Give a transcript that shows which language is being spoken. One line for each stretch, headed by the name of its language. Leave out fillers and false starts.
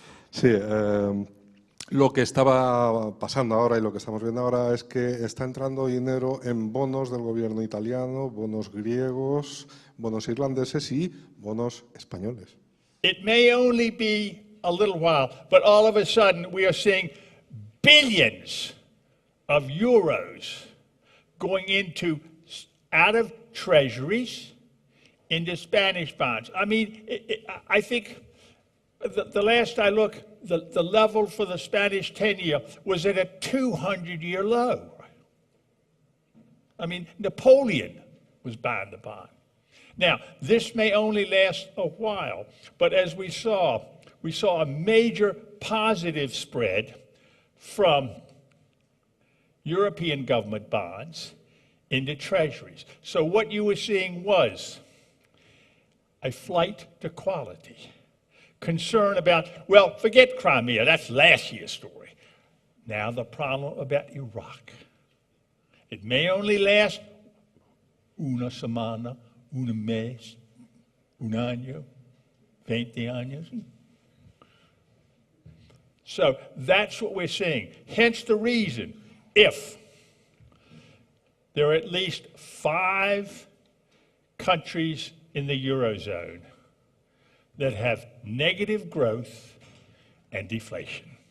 Spanish: Sí, lo que estaba pasando ahora y lo que estamos viendo ahora es que está entrando dinero en bonos del gobierno italiano, bonos griegos, bonos irlandeses y bonos españoles.
English: It may only be a little while, but all of a sudden we are seeing billions of euros going out of treasuries into Spanish bonds. I mean, I think the last I looked, the level for the Spanish 10-year was at a 200-year low. I mean, Napoleon was buying the bond. Now, this may only last a while, but as we saw a major positive spread from European government bonds into treasuries. So what you were seeing was a flight to quality, concern about, well, forget Crimea, that's last year's story. Now the problem about Iraq. It may only last
Spanish: una semana, un mes, un año,
English: 20 años. So that's what we're seeing. Hence the reason, if there are at least 5 countries in the Eurozone that have negative growth and deflation.